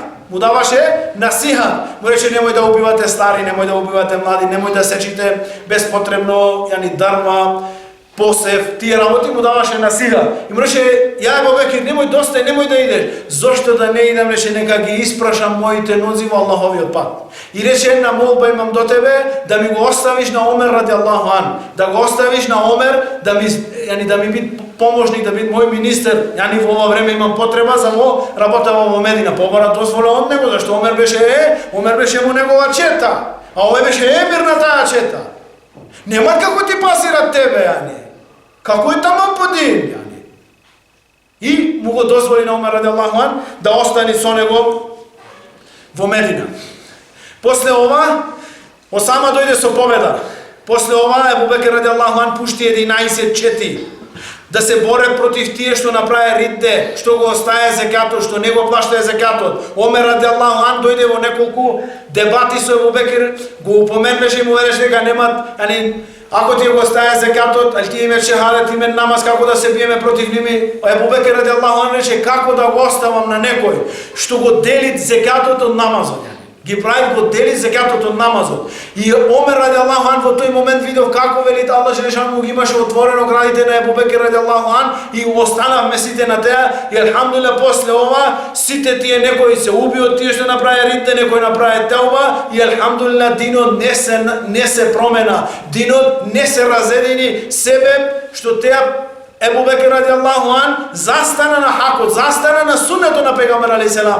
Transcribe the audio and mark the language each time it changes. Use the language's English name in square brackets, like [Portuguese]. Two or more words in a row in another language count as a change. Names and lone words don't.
[Macedonian] Му рече, немој да убивате стари, немој да убивате млади, немој да сечите безпотребно, јани дарма, посев, тие работи му даваше насига. И му рече, ја Абу Бекир, немој да идеш. Зошто да не идам, рече, нека ги испрашам моите нози во Аллаховиот пат. И рече, една молба имам до тебе, да ми го оставиш на Омер [Arabic] رضي الله عنه. [Macedonian] Да го оставиш на Омер, да ми биде помошник, да биде мој министер. Јани во ова време имам потреба за во работава во Медина. Побара дозвола од него, зашто Омер беше во негова чета. А овој беше емир на таа чета. Нема како ти пасират тебе, јани. Како е таман подин, јани. И му го дозволи на Омер [Arabic] رضي الله عنه [Macedonian] да остане со него во Медина. После ова, Осама дојде со победа. После ова, Абу Бекир [Arabic] رضي الله عنه [Macedonian] пушти 11 чети да се борат против тие што направи ридде, што го остае зекатот, што не го плаща зекатот. Омер [Arabic] رضي الله عنه [Macedonian] дојде во неколку дебати со Абу Бекир, го упоменеше и му велеше дека немат, ако ти го остае зекатот, ал ти имаш шехадет, име намаз, како да се биеме против ними. Абу Бекир [Arabic] رضي الله عنه [Macedonian] рече, како да го оставам на некој што го делит зекатот од намазот. ги прави го дели зекјатот од намазот. И Омер [Arabic] رضي الله عنه [Macedonian] во тој момент видов како велит [Arabic] الله جل شأنه [Macedonian] ги имаше отворено градите на Ебу Бекир [Arabic] رضي الله عنه [Macedonian] и останавме сите на теа и елхамдулилlah после ова сите тие некои се уби од тие што направи ридде, некои направи теуба и елхамдулилlah динот не се промена, динот не се разедини себе што теа Ебу Бекир [Arabic] رضي الله عنه [Macedonian] застана на хакот, застана на суннето на пегамбер алейхиселам.